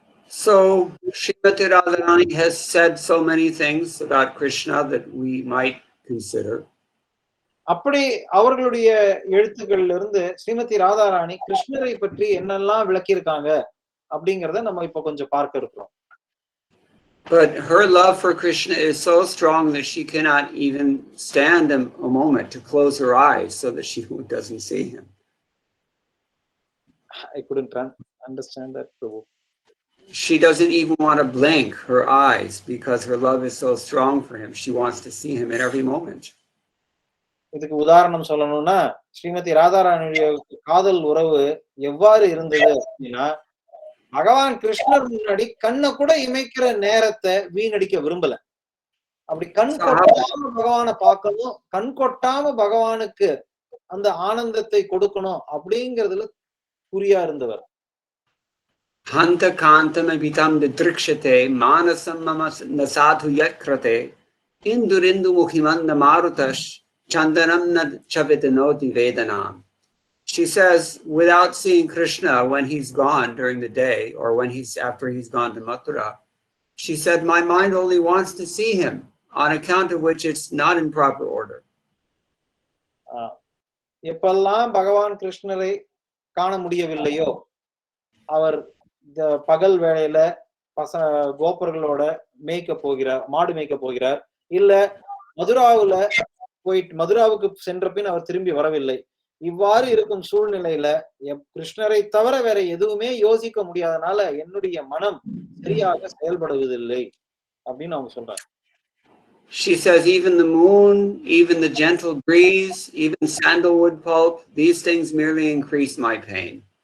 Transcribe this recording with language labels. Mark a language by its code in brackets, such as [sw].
[en] So Srimati Radharani has said so many things about Krishna that we might consider. [ta] அப்படி அவர்களுடைய எழுத்துக்கள்ல இருந்து ஸ்ரீமதி ராதாராணி கிருஷ்ணரை பற்றி என்னெல்லாம் விளக்கியிருக்காங்க அப்படிங்கறத நம்ம இப்ப கொஞ்சம் பார்க்க இருக்கிறோம். [en] But her love for Krishna is so strong that she cannot even stand a moment to close her eyes so that she doesn't see him. I couldn't understand that, Prabhu. She doesn't even want to blink her eyes because her love is so strong for him. She wants to see him at every moment. [ta] இதுக்கு உதாரணம் சொல்லணும்னா, ஸ்ரீமதி ராதாராணியுடைய காதல் உறவு எவ்வாறு இருந்தது அப்படின்னா, பகவான் கிருஷ்ணர் முன்னாடி கண்ணை கூட இமைக்கிற நேரத்தை வீணடிக்க விரும்பல. அப்படி கண் கொட்டாம பகவானை பார்க்கணும், கண் கொட்டாம பகவானுக்கு அந்த ஆனந்தத்தை கொடுக்கணும் அப்படிங்கிறதுல குறியா இருந்தவர். [sa] Hanta kantam abitam didrikshate manasam mama nasadhu yakrate indurindu mukhimanda marutash chandanam na chavitanoti vedanam. [en] She says, without seeing Krishna when he's gone during the day or when after he's gone to Mathura, she said, my mind only wants to see him, on account of which it's not in proper order. [ta] எப்பெல்லாம் பகவான் கிருஷ்ணரை காண முடியவில்லையோ, அவர் பகல் வேளையில கோபர்களோட மேய்க்க போகிறார், மாடு மேய்க்க போகிறார். இல்ல மதுராவுல மதுராவுக்கு சென்ற பின் அவர் திரும்பி வரவில்லை. இவ்வாறு இருக்கும் சூழ்நிலையில கிருஷ்ணரை தவிர வேற எதுவுமே யோசிக்க முடியாதனால என்னுடைய மனம் சரியாக செயல்படுவதில்லை அப்படின்னு அவங்க சொல்றாங்க. [en] She says even the moon, even the gentle breeze, even sandalwood pulp, these things merely increase my pain.